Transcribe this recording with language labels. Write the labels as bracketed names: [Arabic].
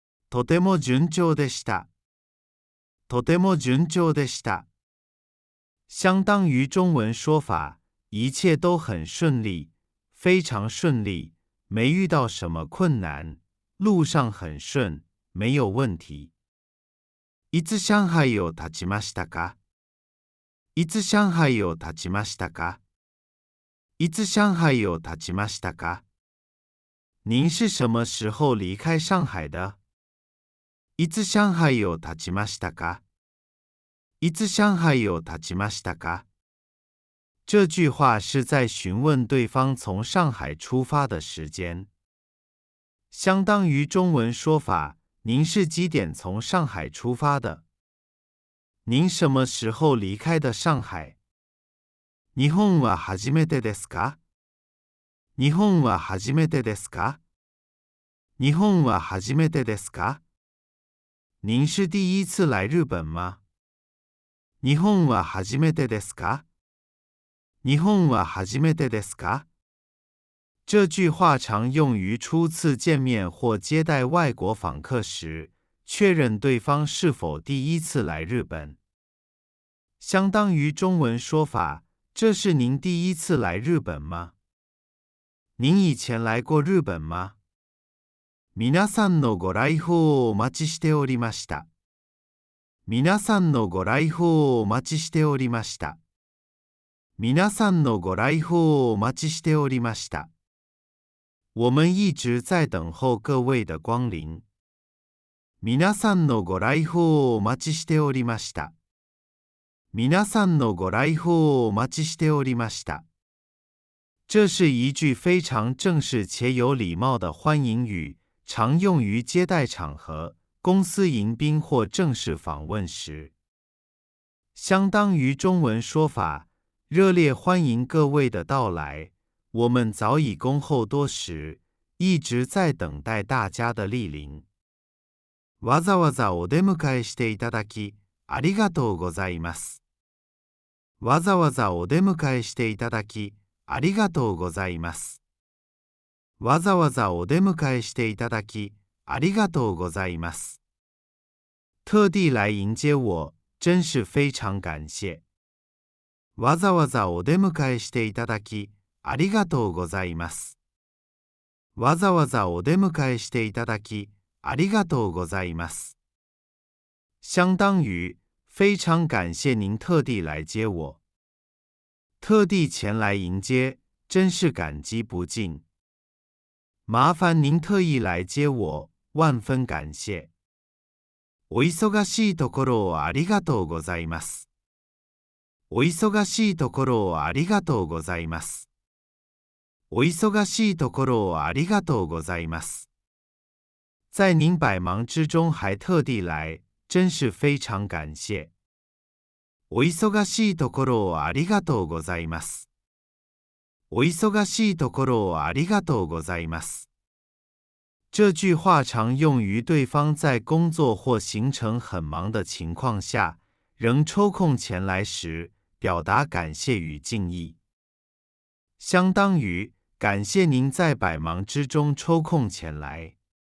[Japanese] とても順調でした。とても順調でした。 [Chinese] 相当于中文说法：一切都很顺利，非常顺利，没遇到什么困难，路上很顺，没有问题。 [Japanese] いつ上海を立ちましたか？いつ上海を立ちましたか？いつ上海を立ちましたか？ [Chinese] 您是什么时候离开上海的？ [Japanese] いつ上海を立ちましたか？いつ上海を立ちましたか？ [Chinese] 这句话是在询问对方从上海出发的时间。相当于中文说法：您是几点从上海出发的？您什么时候离开的上海？ [Japanese] 日本は初めてですか？日本は初めてですか？日本は初めてですか？ [Chinese] 您是第一次来日本吗？ [Japanese] 日本は初めてですか？日本は初めてですか？ [Chinese] 这句话常用于初次见面或接待外国访客时，确认对方是否第一次来日本。相当于中文说法：这是您第一次来日本吗？您以前来过日本吗？ [Japanese] 皆さんのご来訪をお待ちしておりました。皆さんのご来訪をお待ちしておりました。皆さんのご来訪をお待ちしておりました。 [Chinese] 我们一直在等候各位的光临。 [Japanese] 皆さんのご来訪をお待ちしておりました。皆さんのご来訪をお待ちしておりました。 [Chinese] 这是一句非常正式且有礼貌的欢迎语，常用于接待场合、公司迎宾或正式访问时。相当于中文说法：热烈欢迎各位的到来，我们早已恭候多时，一直在等待大家的莅临。 [Japanese] わざわざお出迎えしていただき、ありがとうございます。わざわざお出迎えしていただき、ありがとうございます。わざわざお出迎えしていただき、ありがとうございます。 [Chinese] 特地来迎接我、真是非常感謝。 [Japanese] わざわざお出迎えしていただき、ありがとうございます。わざわざお出迎えしていただき、ありがとうございます。 [Chinese] 相当于非常感谢您特地来接我。特地前来迎接，真是感激不尽。麻烦您特意来接我，万分感謝。 [Japanese] お忙しいところをありがとうございます。お忙しいところをありがとうございます。お忙しいところをありがとうございます。 [Chinese] 在您百忙之中还特地来，真是非常感謝。 [Japanese] お忙しいところをありがとうございます。お忙しいところをありがとうございます。 [Chinese] 这句话常用于对方在工作或行程很忙的情况下，仍抽空前来时，表达感谢与敬意。相当于感谢您在百忙之中抽空前来。